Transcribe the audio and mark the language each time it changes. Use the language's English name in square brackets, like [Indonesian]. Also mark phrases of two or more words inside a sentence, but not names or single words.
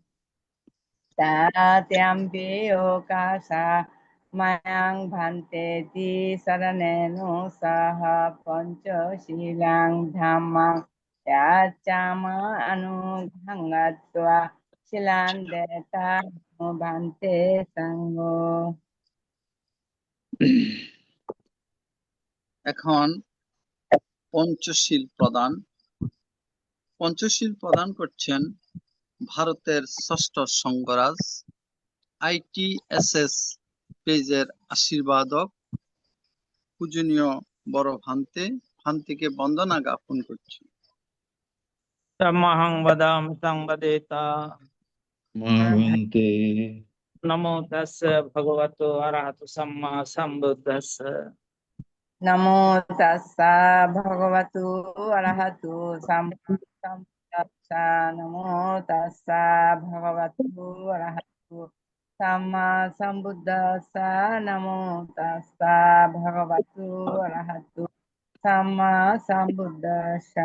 [Pali] Tatyampi okasa mayang bhante ti saraneno saha pancho silang dhammang yachama anughangatva silandeta no bhante sango [Bangla] এখন পঞ্চশীল প্রদান করছেন ভারতের ষষ্ঠ সংঘরাজ ITSS পেজের আশীর্বাদক পূজনীয় বড় ভান্তিকে বন্দনা জ্ঞাপন করছি। [Pali] Tamahang vadam samvadeta Mahante namo tassa bhagavato arahato samma sambuddhassa Namo tassa bhagavatu arahatu sammasambuddhassa Namo tassa bhagavatu arahatu sammasambuddhassa Namo tassa bhagavatu arahatu sammasambuddhassa